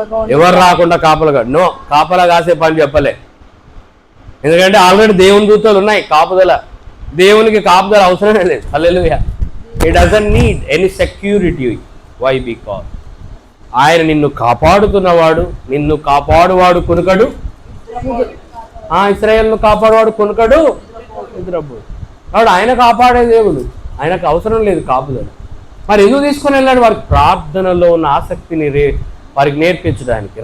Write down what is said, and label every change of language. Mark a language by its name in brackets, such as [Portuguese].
[Telugu] ఎవరు రాకుండా కాపలా నో, కాపలా కాసే పని చెప్పలే. ఎందుకంటే ఆల్రెడీ దేవుని దూతలు ఉన్నాయి కాపుదల. దేవునికి కాపుదల అవసరమే లేదు. హల్లెలూయా. [English] He doesn't need any security. Why? Because [Telugu] ఆయన నిన్ను కాపాడుతున్నవాడు, నిన్ను కాపాడువాడు కొనుకడు. ఇశ్రాయేలును కాపాడువాడు కొనుకడు నిద్రపోడు. కాబట్టి ఆయన కాపాడే దేవుడు, ఆయనకు అవసరం లేదు కాపుదల. మరి ఎందుకు తీసుకొని వెళ్ళాడు? వారికి ప్రార్థనలో ఉన్న ఆసక్తిని వారికి నేర్పించడానికి.